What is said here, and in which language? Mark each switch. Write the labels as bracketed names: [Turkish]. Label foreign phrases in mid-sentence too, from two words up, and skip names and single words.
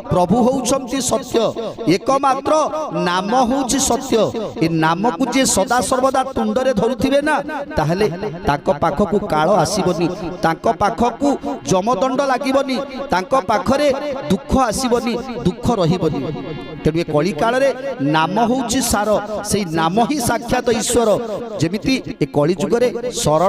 [Odia] ପ୍ରଭୁ ହେଉଛନ୍ତି ସତ୍ୟ ଏକମାତ୍ର ନାମ ହେଉଛି ସତ୍ୟ ଏ ନାମ କୁ ଯେ ସଦା ସର୍ବଦା ତୁଣ୍ଡରେ ଧରୁଥିବେ ନା ତାହେଲେ ତାକୁ ପାଖକୁ କାଳ ଆସିବନି ତାକୁ ପାଖକୁ ଯମଦଣ୍ଡ ଲାଗିବନି ତାକୁ ପାଖରେ ଦୁଃଖ ଆସିବନି ଦୁଃଖ ରହିବନି ତେଣୁ କଳି କାଳ ରେ ନାମ ହେଉଛି ସାର ସେ ନାମ ହିଁ ସାକ୍ଷାତ ଈଶ୍ୱର ଯେମିତି ଏ କଳି ଯୁଗରେ ସରଳ